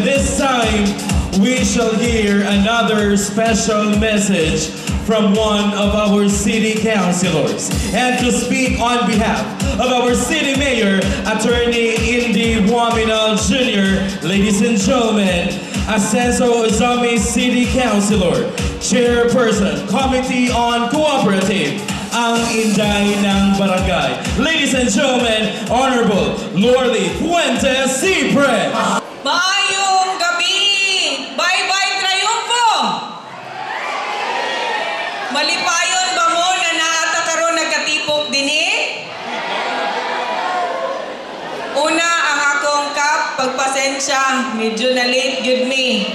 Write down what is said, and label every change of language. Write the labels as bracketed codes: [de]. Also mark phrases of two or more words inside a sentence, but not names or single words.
[en] This time, we shall hear another special message from one of our city councilors. And to speak on behalf of our city mayor, Attorney Indy Waminal Jr., ladies and gentlemen, Ascenso Ozami City Councilor, Chairperson, Committee on Cooperative, [tl] ang Inday ng Barangay. [en] Ladies and gentlemen, Honorable Lorly Fuentes Cipre. [ceb] Maayong gabi! Bye-bye Triumfo! Malipayon ba mo na naata karon nagkatipok dinhi? Una ang akong kap, pagpasensya, medyo na late good me.